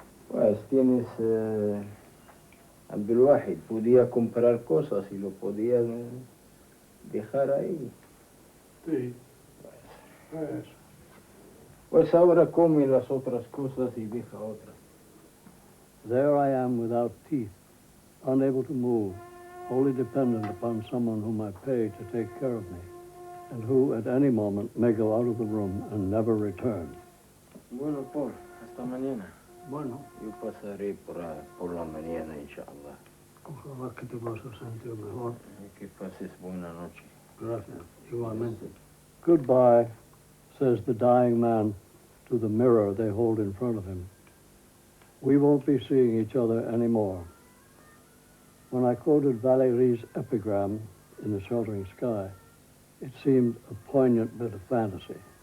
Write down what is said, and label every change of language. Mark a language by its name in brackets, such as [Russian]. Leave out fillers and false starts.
[Spanish] Pues tienes Abdulwahid, podía comprar cosas y lo podía dejar ahí. Sí. Pues ahora come las otras cosas y deja otras. [English] There I am without teeth, unable to move, wholly dependent upon someone whom I pay to take care of me, and who at any moment may go out of the room and never return. [Spanish] Bueno, Paul, hasta mañana. Bueno, Yo pasaré por la mañana, inshallah. ojalá que te vas a sentir mejor. Y que pases buena noche. Gracias. Igualmente. [English] Goodbye, says the dying man to the mirror they hold in front of him. We won't be seeing each other anymore. When I quoted Valérie's epigram in The Sheltering Sky, it seemed a poignant bit of fantasy.